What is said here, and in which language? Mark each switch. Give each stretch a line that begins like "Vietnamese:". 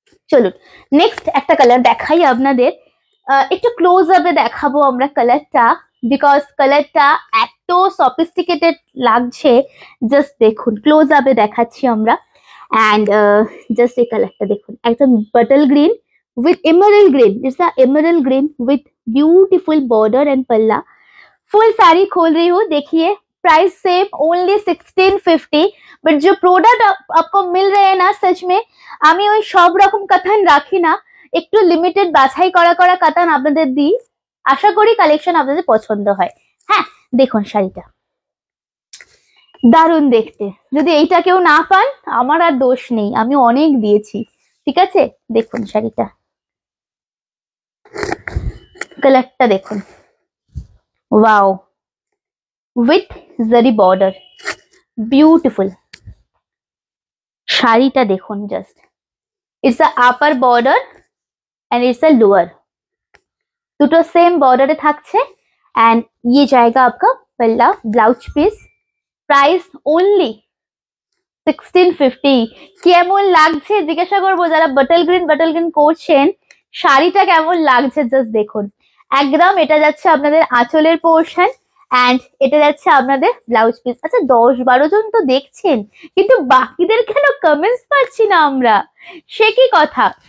Bangla: চলুন নেক্সট একটা কালার দেখাই আপনাদের, একটু ক্লোজ আপে দেখাবো আমরা কালারটা, বিকজ কালারটা এত সফিস্টিকেটেড লাগছে। জাস্ট দেখুন, ক্লোজ আপে দেখাচ্ছি আমরা। and just এই কালারটা দেখুন, একদম bottle green with emerald green,
English: it's a emerald green with beautiful border and palla।
Hindi: Full sari खोल रही हूँ, देखिए प्राइस सेम ओनली 1650। बट जो प्रोडक्ट आपको मिल रहे हैं ना, सच में
Bangla: আমি ওই সব রকম কাতান রাখি না, একটু লিমিটেড বাছাই করা করা কাতান আপনাদের দিই। আশা করি কালেকশন আপনাদের পছন্দ হয়। হ্যাঁ, দেখুন শাড়িটা দারুণ দেখতে। যদি এইটা কেউ না পান, আমার আর দোষ নেই, আমি অনেক দিয়েছি। ঠিক আছে, দেখুন শাড়িটা, কালারটা দেখুন, ওয়াও, উইথ জারি বর্ডার, বিউটিফুল। শাড়িটা দেখুন just,
English: it's a upper border and it's a lower,
Bangla: দুটো সেম বর্ডারে থাকছে।
Hindi: एंड ये जाएगा आपका पल्ला, ब्लाउज पीस। प्राइस ओनली
Bangla: 1650 কেমন লাগছে জিজ্ঞাসা করবো যারা বাটল গ্রিন করছেন, শাড়িটা কেমন লাগছে জাস্ট দেখুন। একদম এটা যাচ্ছে আপনাদের আঁচলের পোর্শন অ্যান্ড এটা যাচ্ছে আপনাদের ব্লাউজ পিস। আচ্ছা 10-12 জন তো দেখছেন, কিন্তু বাকিদের কেন কমেন্টস পাচ্ছি না আমরা, সে কি কথা।